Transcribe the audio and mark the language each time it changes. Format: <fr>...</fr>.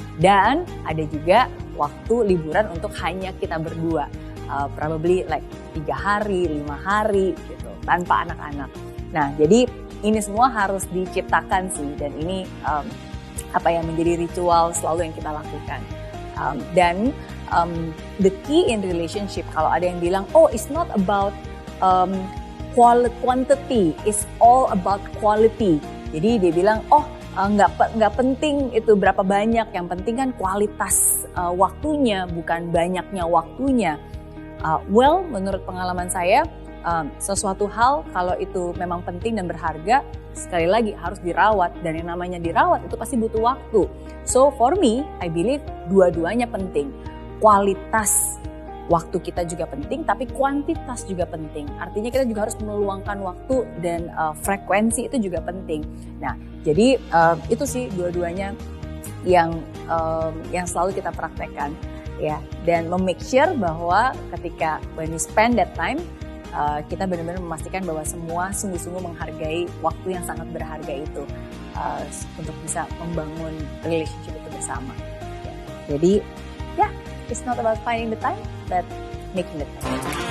<id>Dan ada juga waktu liburan untuk hanya kita berdua, probably like 3 hari, 5 hari gitu, tanpa anak-anak. Nah, jadi ini semua harus diciptakan sih, dan ini menjadi ritual selalu yang kita lakukan.</id> <en>Dan the key in relationship, kalau ada yang bilang, oh it's not about quantity, it's all about quality.</en> <id>Jadi dia bilang, oh nggak penting itu berapa banyak, yang penting kan kualitas waktunya, bukan banyaknya waktunya. Well, menurut pengalaman saya, sesuatu hal kalau itu memang penting dan berharga, sekali lagi harus dirawat, dan yang namanya dirawat itu pasti butuh waktu.</id> <en>So for me, I believe dua-duanya penting.</en> <id>Kualitas waktu kita juga penting, tapi kuantitas juga penting. Artinya kita juga harus meluangkan waktu, dan frekuensi itu juga penting. Nah, jadi itu sih dua-duanya yang selalu kita praktekkan, ya. Dan make sure bahwa ketika when we spend that time, kita benar-benar memastikan bahwa semua sungguh-sungguh menghargai waktu yang sangat berharga itu untuk bisa membangun relationship itu bersama.</id> <en>Jadi, ya, it's not about finding the time, but making the time.</en>